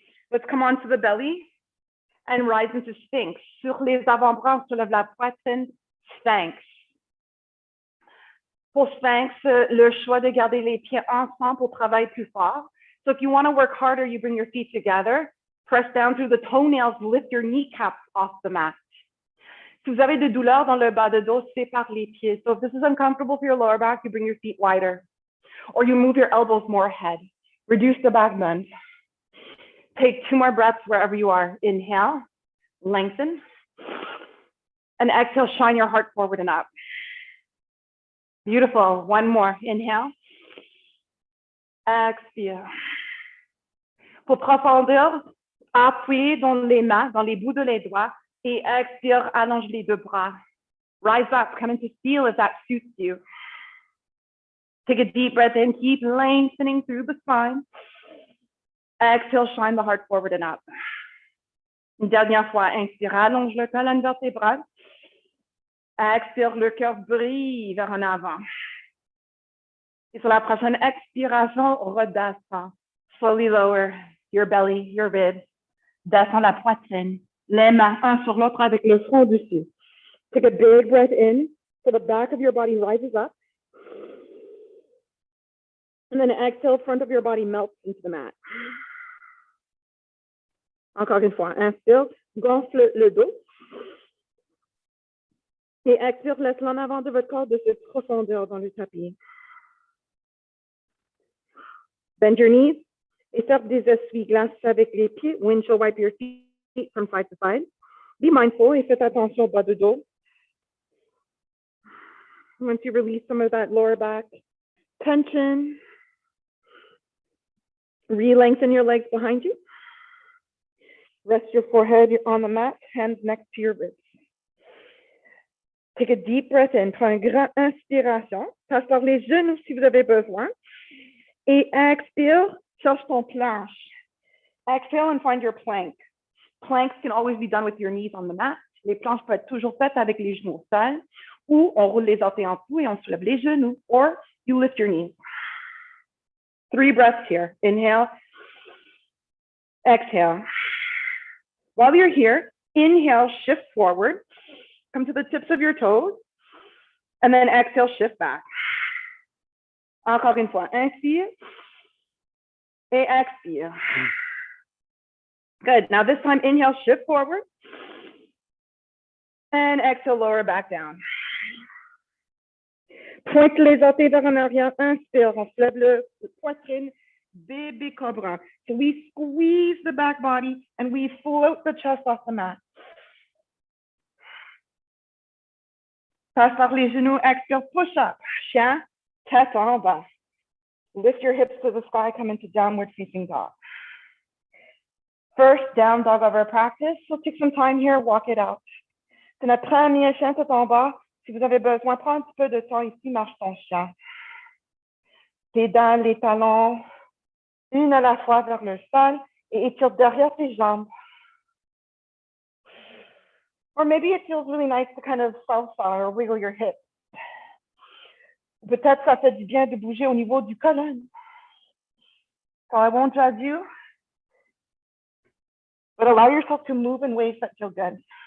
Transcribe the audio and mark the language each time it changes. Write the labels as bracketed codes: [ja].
[en] Let's come onto the belly and rise into Sphinx. [fr] Sur les avant-bras, on soulève la poitrine. Sphinx. Pour Sphinx, le choix de garder les pieds ensemble pour travailler plus fort. [en] So if you want to work harder, you bring your feet together. Press down through the toenails, lift your kneecaps off the mat. [fr] Si vous avez des douleurs dans le bas de dos, sépare les pieds. [en] So if this is uncomfortable for your lower back, you bring your feet wider. Or you move your elbows more ahead. Reduce the back bend. Take 2 more breaths wherever you are. Inhale, lengthen. And exhale, shine your heart forward and up. Beautiful. 1 more. Inhale. Expire. [fr] Pour profondeur, appuyez dans les mains, dans les bouts de les doigts, et expire, allonge les 2 bras. [en] Rise up, come into feel if that suits you. Take a deep breath in, keep lengthening through the spine. Exhale, shine the heart forward and up. [fr] Une dernière fois, inspire, allonge le colonne vertébrale. Expire, le cœur brille vers en avant. Et sur la prochaine expiration, redescends. [en] Slowly lower your belly, your ribs. [fr] Descends la poitrine. Les mains un sur l'autre avec le front dessus. [en] Take a big breath in so the back of your body rises up. And then exhale, front of your body melts into the mat. [fr] Encore une fois, inspire, gonfle le dos. Et expire, laisse l'en avant de votre corps de cette profondeur dans le tapis. [en] Bend your knees [fr] et serve des essuie-glaces avec les pieds. [en] Windshield wipe your feet from side to side. Be mindful [fr] et faites attention au bas de dos. [en] Once you release some of that lower back tension, re-lengthen your legs behind you. Rest your forehead on the mat, hands next to your ribs. Take a deep breath in. [fr] Prends une grande inspiration. Passe par les genoux si vous avez besoin. Et expire, cherche ton planche. [en] Exhale and find your plank. Planks can always be done with your knees on the mat. [fr] Les planches peuvent être toujours faites avec les genoux au sol. Ou on roule les orteils en dessous et on soulève les genoux. [en] Or you lift your knees. 3 breaths here. Inhale. Exhale. While you're here, inhale, shift forward. Come to the tips of your toes. And then exhale, shift back. [fr] Encore une fois. Inspire. Et expire. [en] Good. Now this time, inhale, shift forward. And exhale, lower back down. [fr] Pointe les orteils vers en arrière. Inspire. On se lève le poitrine. Bébé cobra. [en] So we squeeze the back body and we float the chest off the mat. [fr] Passe par les genoux. Expire. [en] Push up. [fr] Chien. Tête en bas. [en] Lift your hips to the sky. Come into downward facing dog. First down dog of our practice. We'll take some time here. Walk it out. [fr] C'est notre premier chien tête en bas. Si vous avez besoin, prends un petit peu de temps ici. Marche ton chien. Tes dents, les talons. Une à la fois vers le sol. Et étire derrière tes jambes. [en] Or maybe it feels really nice to kind of salsa or wiggle your hips. [fr] Peut-être ça fait du bien de bouger au niveau du colonne. [en] So I won't judge you. But allow yourself to move in ways that feel good.